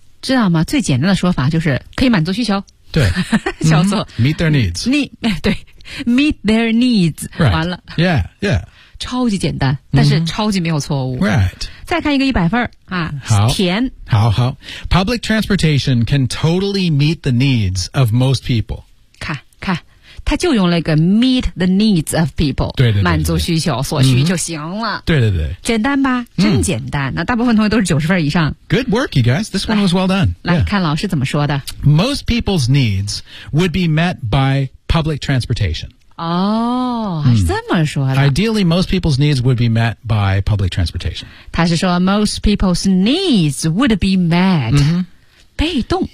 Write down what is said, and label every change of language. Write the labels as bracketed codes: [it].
[zh] 知道吗，最简单的说法就是可以满足需求。对。叫做、 [en] meet their needs. 对。Meet their needs、 right. [zh] 完了 [en] Yeah, yeah [zh] 超级简单但是超级没有错误 [en] Right [zh] 再看一个一百分、好甜 [en] 好好 Public transportation can totally meet the needs of most people [zh] 看他就用了一个 [en] meet the needs of people [zh] 对对 对满足需求所需就行了、对对对简单吧真简单、那大部分同学都是90分以上 [en] Good work you guys This one was well done [zh] 来、看老师怎么说的 [en] Most people's needs would be met byPublic transportation. [zh] 哦、是这么说的。 [en] Ideally, most people's needs would be met by public transportation. [zh] 他是说 [en] most people's needs would be met.、 [zh] 被动。